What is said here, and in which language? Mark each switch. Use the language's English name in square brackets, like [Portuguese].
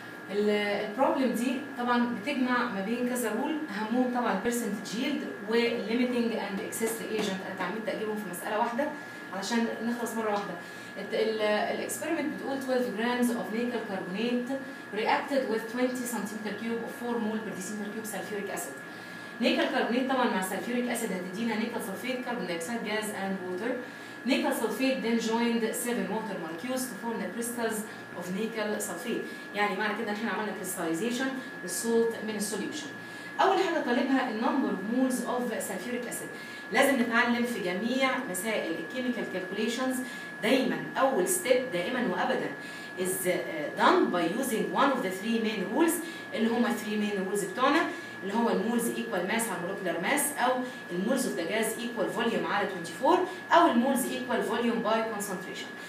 [Arabic] البروبلم دي طبعا بتجمع ما بين كذا رول، اهمهم طبعا البرسنتج ييلد والليميتنج اند اكسس ريجنت. انا اتعمدت اجيبهم في مساله واحده علشان نخلص مره واحده. الاكسبيرمنت بتقول [English] 12 grams of nickel carbonate reacted with 20 cm cube of 4 mol per decimeter cube sulfuric acid. Nickel carbonate طبعا مع sulfuric acid هتدينا nickel sulfate carbon dioxide gas and water. Nickel sulfate then joined 7 water molecules to form the crystals of nickel sulfate. [Arabic] يعني معنى كده ان احنا عملنا crystallization للسولت من السوليوشن. اول حاجه طالبها النمبر اوف مولز اوف سلفيوريك اسيد. لازم نتعلم في جميع مسائل الكيميكال كالكوليشنز دايما اول ستيب دائما وابدا [English] is done by using one of the three main rules [Arabic] اللي هم 3 main rules بتوعنا، اللي هو المولز ايكوال ماس على مولكيولار ماس، او المولز اوف ذا جاز ايكوال فوليوم على 24، او المولز ايكوال فوليوم باي كونسنتريشن.